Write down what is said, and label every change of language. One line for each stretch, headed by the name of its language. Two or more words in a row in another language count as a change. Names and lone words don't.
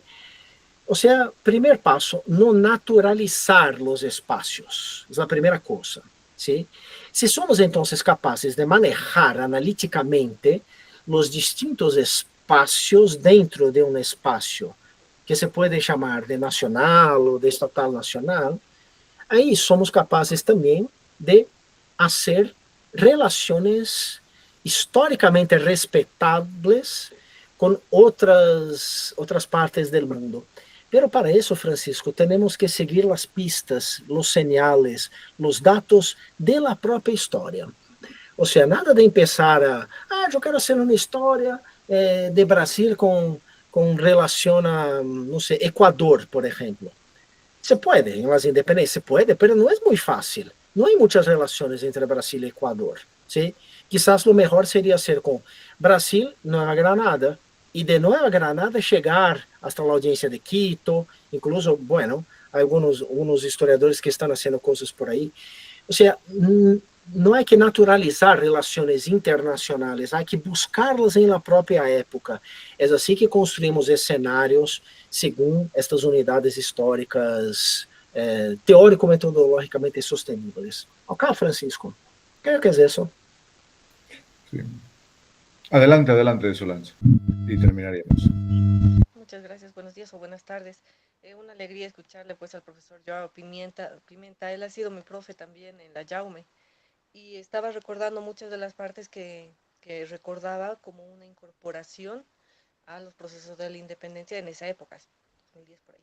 Spanish: O sea, primer paso, no naturalizar los espacios, es la primera cosa, ¿sí? Si somos entonces capaces de manejar analíticamente los distintos espacios dentro de un espacio que se puede llamar de nacional o de estatal nacional,
Portuguese: Aí somos capazes também de fazer relações historicamente respeitáveis com outras partes do mundo. Pero para isso, Francisco, temos que seguir as pistas, os señales, os dados
Spanish: de la
Portuguese: própria história. Ou seja, nada de começar eu quero fazer uma história de Brasil com relação a, não sei, Equador, por exemplo. Se pode,
Spanish: em las
Portuguese: independências, se pode, mas não é muito fácil. Não há muitas relações entre Brasil e Equador.
Spanish: ¿Sí? Quizás lo mejor seria ser com Brasil,
Portuguese: Nueva Granada, e de Nueva Granada chegar hasta a audiência de Quito, incluso, bueno, alguns historiadores que estão fazendo coisas por aí. Ou seja, não há que naturalizar relações internacionais, há que buscá-las
Spanish: em la
Portuguese: própria época. É assim que construímos cenários segundo estas unidades históricas teórico-metodologicamente sosteníveis.
Spanish: Ok, Francisco? Creo que es eso. Sí. Adelante, Solange. Y terminaríamos. Muchas gracias, buenos días o buenas tardes. Una alegría escucharle pues al profesor Joao Pimenta. Él ha sido mi profe también en la Jaume y estaba recordando muchas de las partes que recordaba como una incorporación a los procesos de la independencia en esa época, 2010 por ahí.